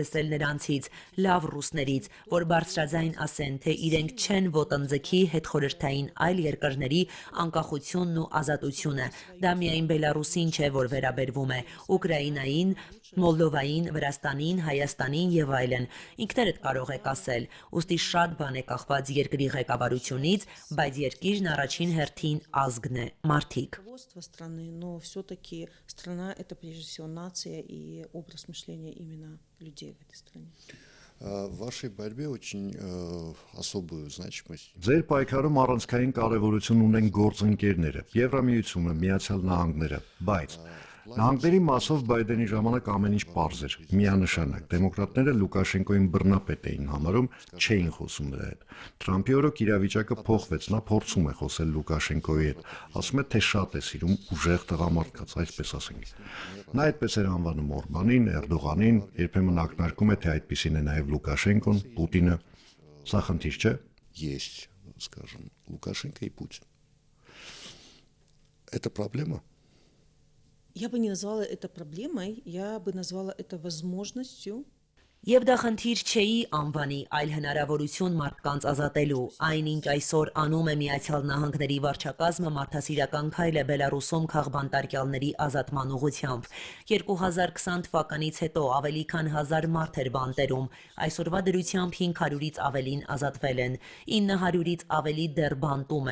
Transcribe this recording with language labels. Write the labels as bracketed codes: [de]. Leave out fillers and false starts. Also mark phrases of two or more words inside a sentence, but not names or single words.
[hy] լսել նրանցից, լավ ռուսներից, որ բարձրաձայն ասեն, թե իրենք չեն ոտնձգի հետխորհրդային այլ երկրների անկախությունն ու ազատությունը։ Դա միայն Բելարուսին չէ, որ վերաբերվում է, Ուկրաինային, Մոլդովային, Վրաստանին, Հայաստանին եւ այլն։ Ինքներդ կարող եք ասել, ուստի շատ բան է կախված երկրի ղեկավարությունից, բայց երկիրն առաջին հերթին ազգն է, մարդիկ։ [ru] руководство страны, но все-таки страна это прежде всего нация и образ мышления именно людей в этой стране. В вашей борьбе очень особую значимость. [hy] Ձեր պայքարում առանցքային կարևորություն ունեն գործընկերները, Եվրամիությունը, Միացյալ Նահանգները, բայց Նահանգների մասով Բայդենի ժամանակ ամեն ինչ պարզ էր, միանշանակ։ Դեմոկրատները Լուկաշենկոին բռնապետ էին համարում, չէին խոսում նրա հետ։ Թրամփի օրոք իրավիճակը փոխվեց, նա փորձում է խոսել Լուկաշենկոյի հետ, ասում է, թե շատ է սիրում ուժեղ տղամարդկանց, այսպես ասենք։ Նա այդպես էր անվանում Օրբանին, Էրդողանին, երբեմն ակնարկում է, թե այդպիսին է նաև Լուկաշենկոն, Պուտինը։ Սա խնդիր չէ։ [ru] Есть, скажем, Лукашенко и Путин. Это проблема? Я бы не назвала это проблемой, я бы назвала это возможностью. [hy] Եվ դա խնդիր չէի անվանի, այլ հնարավորություն մարդկանց ազատելու։ Այնինչ այսօր անում է Միացյալ Նահանգների վարչակազմը մարդասիրական քայլ է Բելարուսում քաղբանտարկյալների ազատման ուղղությամբ։ 2020 թվականից հետո ավելի քան 1000 մարդ էր բանտերում։ Այսօրվա դրությամբ 500-ից ավելին ազատվել են։ 900-ից ավելի դեռ բանտում